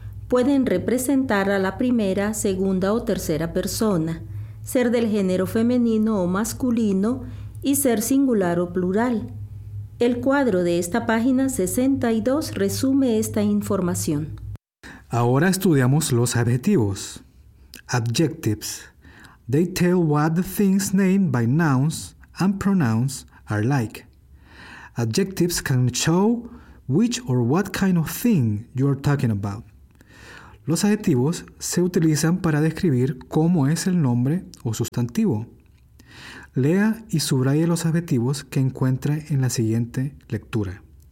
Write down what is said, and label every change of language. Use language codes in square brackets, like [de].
[es] Pueden representar a la primera, segunda o tercera persona, ser del género femenino o masculino y ser singular o plural. El cuadro de esta página 62 resume esta información. Ahora estudiamos los adjetivos. Adjectives. [en] They tell what the things named by nouns and pronouns are like. Adjectives can show which or what kind of thing you are talking about. [es] Los adjetivos se utilizan para describir cómo es el nombre o sustantivo. Lea y subraye los adjetivos que encuentre en la siguiente lectura.